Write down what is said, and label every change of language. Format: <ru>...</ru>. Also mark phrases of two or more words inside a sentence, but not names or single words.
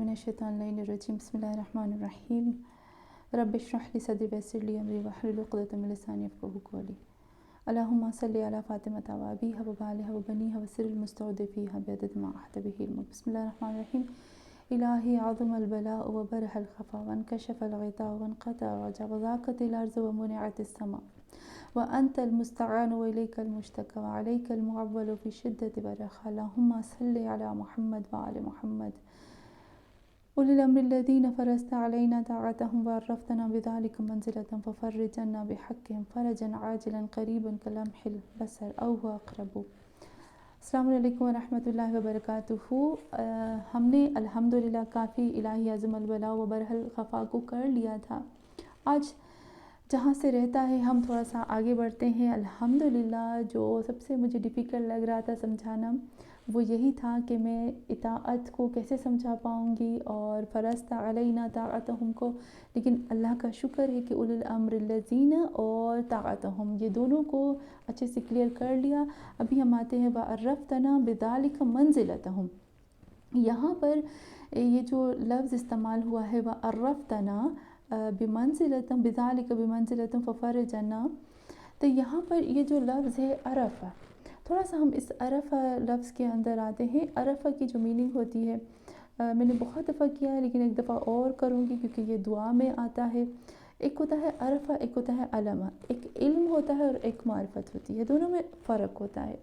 <ar>من الشيطان الرجيم بسم الله الرحمن الرحيم رب اشرح لي صدري ويسر لي أمري واحلل عقدة من لساني يفقهوا قولي اللهم صل على فاطمة وأبيها وبعلها وبنيها والسر المستودع فيها بعدد ما أحاط به علمك بسم الله الرحمن الرحيم إلهي عظم البلاء وبرح الخفاء وانكشف الغطاء وانقطع الرجاء وضاقت الأرض ومنعت السماء وأنت المستعان وإليك المشتكى وعليك المعول في الشدة والرخاء اللهم صل على محمد وآل محمد أولي الأمر الذين فرضت علينا طاعتهم وعرفتنا بذلك منزلتهم ففرج عنا بحقهم فرجا عاجلا قريبا كلمح البصر أو هو أقرب. السلام عليكم ورحمة الله وبركاته.</ar> <hi>हमने अल्हम्दुलिल्लाह काफ़ी</hi> <ar>إلهي عظم البلاء وبرح الخفاء</ar> <hi>को कर लिया था। आज जहाँ से रहता है हम थोड़ा सा आगे बढ़ते हैं। अल्हम्दुलिल्लाह जो सबसे मुझे डिफ़िकल्ट लग रहा था समझाना वो यही था कि मैं इताअत को कैसे समझा पाऊँगी और</hi> <ar>فرضت علينا طاعتهم</ar> <hi>को, लेकिन अल्लाह का शुक्र है कि</hi> <ar>أولي الأمر الذين</ar> <hi>और ताअतहुम ये दोनों को अच्छे से क्लियर कर लिया। अभी हम आते हैं</hi> <ar>وعرفتنا بذلك منزلتهم.</ar> <hi>यहाँ पर ये जो लफ्ज़ इस्तेमाल हुआ है</hi> <ar>وعرفتنا بمنزلتهم بذلك بمنزلتهم ففرج عنا,</ar> <hi>तो यहाँ पर ये जो लफ्ज़ है अरफ़ा, थोड़ा सा हम इस अरफ़ा लफ्ज़ के अंदर आते हैं। अरफ़ा की जो मीनिंग होती है मैंने बहुत दफ़ा किया है लेकिन एक दफ़ा और करूँगी क्योंकि ये दुआ में आता है। एक होता है अरफ़ा, एक होता है अलमा। एक इल्म होता है और एक मारिफत होती है, दोनों में फ़र्क होता है।</hi>